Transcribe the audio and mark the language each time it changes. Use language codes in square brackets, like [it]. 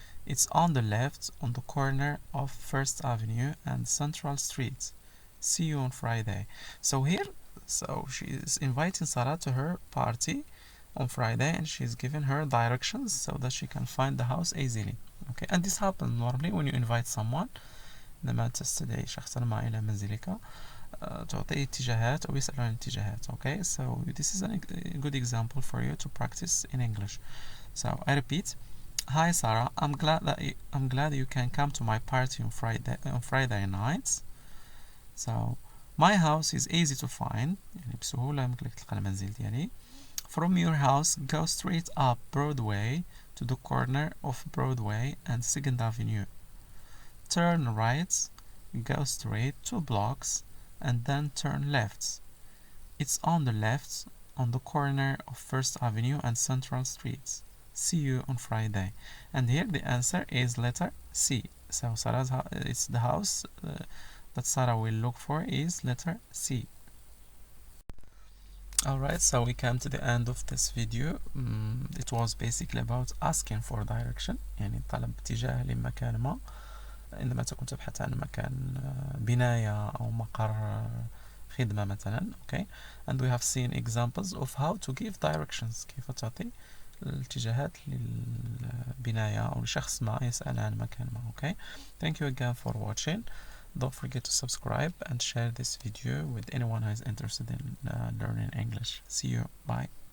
[en] It's on the left on the corner of First Avenue and Central Street. See you on Friday. So here, she is inviting Sarah to her party on Friday, and she's giving her directions so that she can find the house easily. Okay, and this happens normally when you invite someone. [ar] لما تستدعي شخصا ما إلى منزلك تعطيه اتجاهات أو يسأل عن اتجاهات. [en] Okay, so this is a good example for you to practice in English. So I repeat. Hi Sarah, I'm glad you can come to my party on Friday night. So my house is easy to find. [ar] يعني بسهولة يمكنك تلقى المنزل ديالي. [en] From your house, go straight up Broadway to the corner of Broadway and 2nd Avenue. Turn right, go straight 2 blocks and then turn left. It's on the left, on the corner of First Avenue and Central Streets. See you on Friday. And here the answer is letter C. So Sarah's it's the house that Sarah will look for is letter C. Alright, so we come to the end of this video. It was basically about asking for direction، [ar] يعني طلب اتجاه لمكان ما عندما تكون تبحث عن مكان بناية أو مقر خدمة مثلا. [en] Okay, and we have seen examples of how to give directions، [ar] كيف تعطي الاتجاهات للبناية أو لشخص ما يسأل عن مكان ما. [en] Okay, thank you again for watching. Don't forget to subscribe and share this video with anyone who is interested in learning English. See you. Bye.